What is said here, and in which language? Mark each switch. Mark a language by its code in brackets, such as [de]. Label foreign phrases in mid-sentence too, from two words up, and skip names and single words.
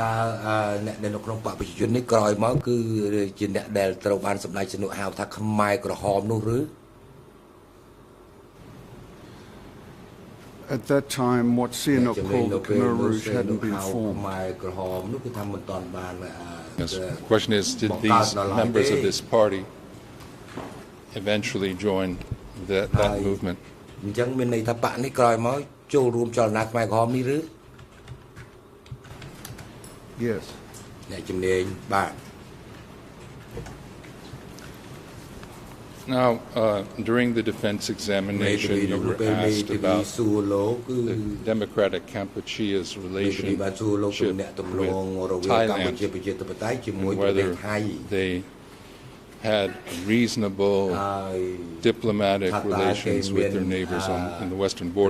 [en] At that time, what Sihanouk called the Khmer Rouge hadn't been formed. Yes. The question is, did these members of this party eventually join that movement? [km] អញ្ចឹងមានន័យថាបកនេះក្រោយមកចូលរួមចលនាខ្មែរក្រហមនេះឬ [en] Yes. [km] អ្នកជំនាញបាទ [en] Now, during the defense examination, you were asked about the Democratic Kampuchea's relationship with Thailand and whether they had reasonable diplomatic relations with their neighbors in the western border.